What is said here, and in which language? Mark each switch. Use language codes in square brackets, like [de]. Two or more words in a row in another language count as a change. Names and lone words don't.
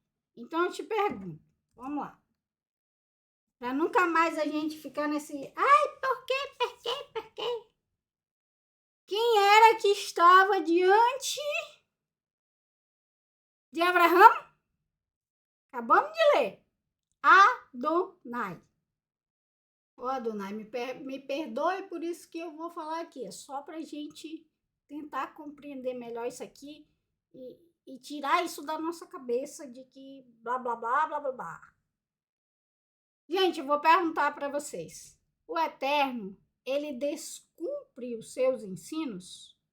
[pt] Então eu te pergunto, vamos lá. Para nunca mais a gente ficar nesse, ai, por quê? Quem era que estava diante de Abraão? Acabamos de ler. Adonai. Ô Adonai, me perdoe por isso que eu vou falar aqui. É só para a gente tentar compreender melhor isso aqui e tirar isso da nossa cabeça de que blá, blá, blá, blá, blá, blá. Gente, eu vou perguntar para vocês. O Eterno, ele descumpre os seus ensinos?